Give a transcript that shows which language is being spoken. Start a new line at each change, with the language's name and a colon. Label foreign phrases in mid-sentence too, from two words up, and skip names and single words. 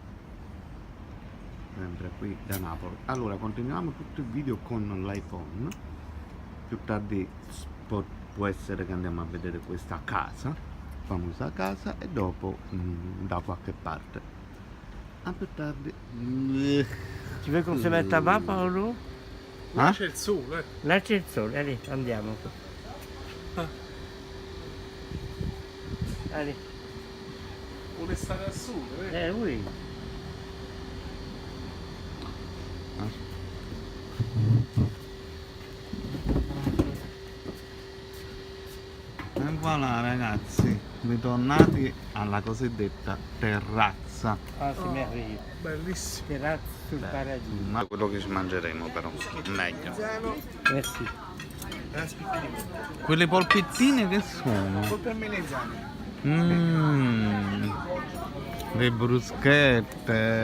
Italian: Sempre qui da Napoli. Allora, continuiamo tutto il video con l'iPhone. Più tardi può essere che andiamo a vedere questa casa, famosa casa, e dopo da qualche parte. A più tardi.
French: Tu veux qu'on se mette là-bas, Paolo? Ah?
Italian: C'è il sole. Là c'è il sole, allez, andiamo.
French: Allez.
Italian: Vuole stare al sole,
French: Oui.
Italian: E voilà ragazzi, ritornati alla cosiddetta terrazza.
French: Ah, c'est merveilleux.
Italian: Bellissimo. Terrazza sul paradiso. Ma quello che ci mangeremo però, meglio.
French: Merci.
Italian: Quelle polpettine che sono? Colpe a melanzane. Le bruschette.